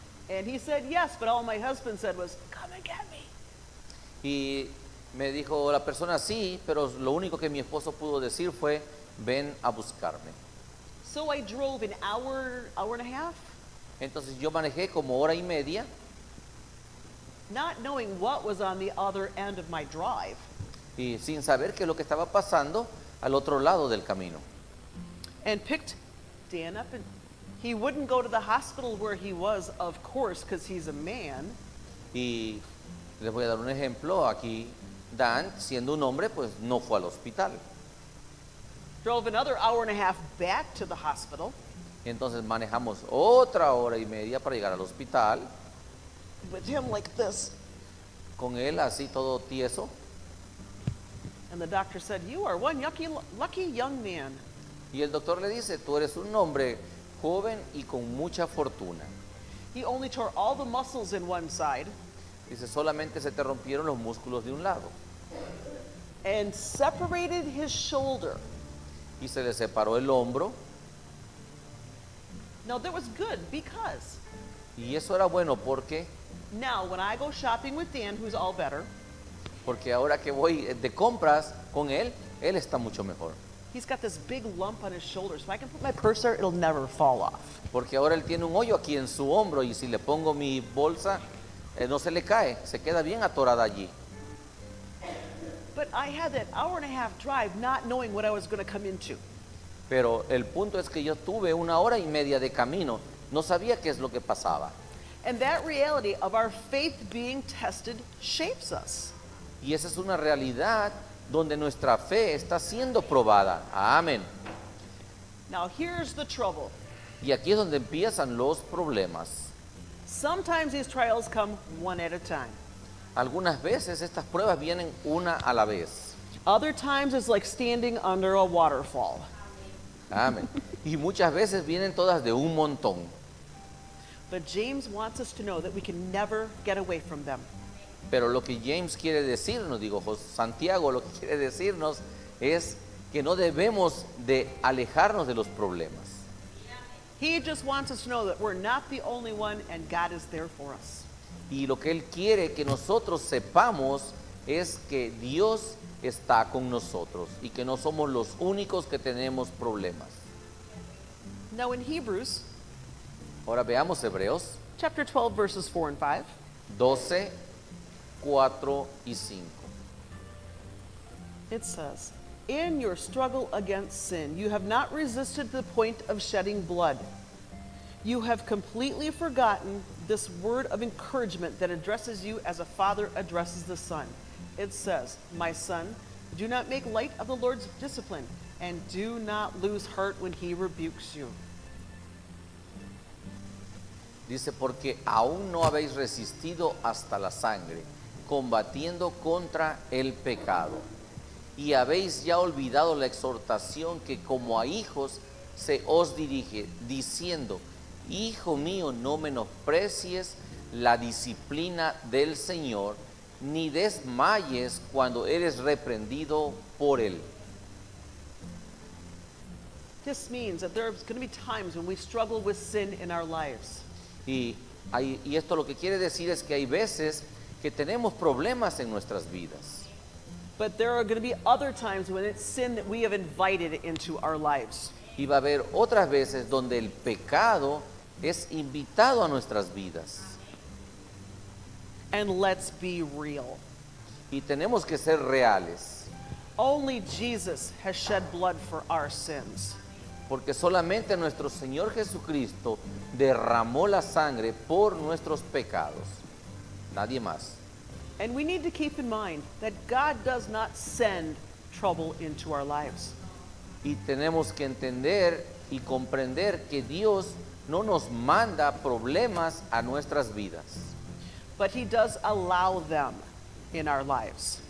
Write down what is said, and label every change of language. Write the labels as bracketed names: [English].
[English] And he said, "Yes," but all my husband said was, "Come and get me." [Spanish] Y me dijo la persona, sí, pero lo único que mi esposo pudo decir fue, ven a buscarme. [English] So I drove an hour, hour and a half, [Spanish] Entonces yo manejé como hora y media, [English] not knowing what was on the other end of my drive. [Spanish] y sin saber qué es lo que estaba pasando al otro lado del camino. [English] And picked Dan up, and he wouldn't go to the hospital where he was, of course, because he's a man. [Spanish] Y les voy a dar un ejemplo. Aquí Dan, siendo un hombre, pues no fue al hospital. [English] Drove another hour and a half back to the hospital [Spanish] Y entonces manejamos otra hora y media para llegar al hospital, [English] with him like this. [Spanish] con él así todo tieso. [English] And the doctor said, "You are one lucky young man." [Spanish] Y el doctor le dice, tú eres un hombre joven y con mucha fortuna. [English] He only tore all the muscles in one side [Spanish] Dice, solamente se te rompieron los músculos de un lado. [English] and separated his shoulder. [Spanish] Y se le separó el hombro. [English] Now, that was good because [Spanish] Y eso era bueno porque [English] now when I go shopping with Dan, who's all better, [Spanish] ahora que voy de compras con él está mucho mejor. [English] he's got this big lump on his shoulder, so I can put my purse there, it'll never fall off. [Spanish] Porque ahora él tiene un hoyo aquí en su hombro y si le pongo mi bolsa, no se le cae, se queda bien atorada allí. [English] But I had that hour and a half drive not knowing what I was going to come into. [Spanish] Pero el punto es que yo tuve una hora y media de camino, no sabía qué es lo que pasaba. [English] And that reality of our faith being tested shapes us. [Spanish] Y esa es una realidad donde nuestra fe está siendo probada. Amén. [English] Now, here's the trouble. [Spanish] Y aquí es donde empiezan los problemas. [English] Sometimes these trials come one at a time. [Spanish] Algunas veces estas pruebas vienen una a la vez. [English] Other times it's like standing under a waterfall. [Spanish] Amén. Y muchas veces vienen todas de un montón. [English] But James wants us to know that we can never get away from them. [Spanish] Pero lo que James quiere decirnos, Santiago lo que quiere decirnos es que no debemos de alejarnos de los problemas. [English] He just wants us to know that we're not the only one and God is there for us. [Spanish] Y lo que Él quiere que nosotros sepamos es que Dios está con nosotros y que no somos los únicos que tenemos problemas. [English] Now in Hebrews [Spanish] Ahora veamos Hebreos [English] chapter 12 verses 4 and 5. [Spanish] 12, 4 y 5. [English] It says, "In your struggle against sin, you have not resisted to the point of shedding blood. You have completely forgotten this word of encouragement that addresses you as a father addresses the son. It says, 'My son, do not make light of the Lord's discipline, and do not lose heart when he rebukes you.'" [Spanish] Dice, porque aún no habéis resistido hasta la sangre, combatiendo contra el pecado. Y habéis ya olvidado la exhortación que como a hijos se os dirige, diciendo, hijo mío, no menosprecies la disciplina del Señor, ni desmayes cuando eres reprendido por él. [English] This means that there's going to be times when we struggle with sin in our lives. [Spanish] Y esto lo que quiere decir es que hay veces que tenemos problemas en nuestras vidas. [English] But there are going to be other times when it's sin that we have invited into our lives. [Spanish] Y va a haber otras veces donde el pecado es invitado a nuestras vidas. [English] And let's be real. [Spanish] Y tenemos que ser reales, [English] Only Jesus has shed blood for our sins. [Spanish] porque solamente nuestro Señor Jesucristo derramó la sangre por nuestros pecados. Nadie más. [English] And we need to keep in mind that God does not send trouble into our lives. [Spanish] Y tenemos que entender y comprender que Dios no nos manda problemas a nuestras vidas. [English] But he does allow them in our lives.